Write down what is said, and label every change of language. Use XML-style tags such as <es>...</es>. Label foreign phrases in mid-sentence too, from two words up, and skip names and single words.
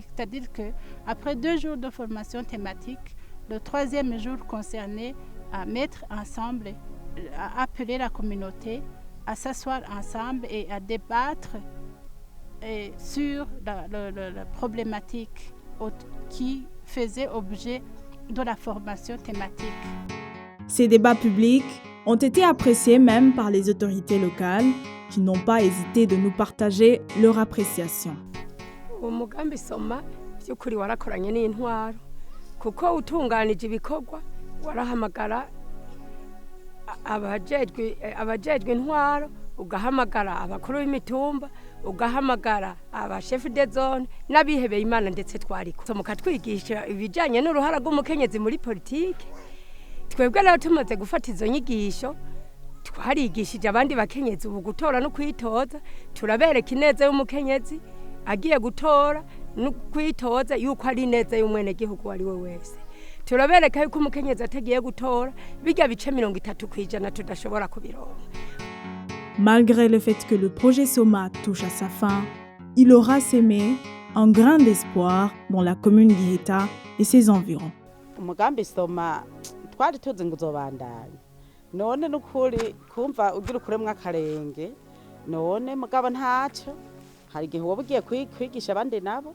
<fr>C'est-à-dire qu'après 2 jours de formation thématique, le 3e jour concernait à mettre ensemble, à appeler la communauté à s'asseoir ensemble et à débattre sur la problématique qui faisait objet de la formation thématique. Ces débats publics ont été appréciés même par les autorités locales qui n'ont pas hésité de nous partager leur appréciation.</fr> <rn>Umugambi SOMA by'ukuri warakoranye n'intwaro kuko utunganije ibikorwa warahamagara abajejwe intwaro, ugahamagara abakuru b'imitumba, ugahamagara abashefu</rn> <fr>de zone</fr> <rn>n'abihebeye Imana ndetse twariko mukatwigisha ibijanye n'uruhara rw'umukenyezi muri politike. Twebwe rero tumaze gufata izo nyigisho twarigishije abandi bakenyezi ubu gutora no kwitoza, turabereka ineza y'umukenyezi agiye gutora no kwitoza yuko ari neza y'umwene gihugu wari we wese. turabereka yuko umukenyezi atagiye gutora bijya bice 30% tudashobora kubironka.</rn> <fr>Malgré le fait que le projet Soma touche à sa fin, il aura sémé un grain d'espoir dans la commune d'Iheta et ses environs.</fr> <rn>Umugambi Soma twari tuzi ngo uzobandanya. None nukuri kumva ugira ukuremwa akarenge. None mugabo ntaco. Hari igihe woba ugiye kwigisha abandi nabo.</rn>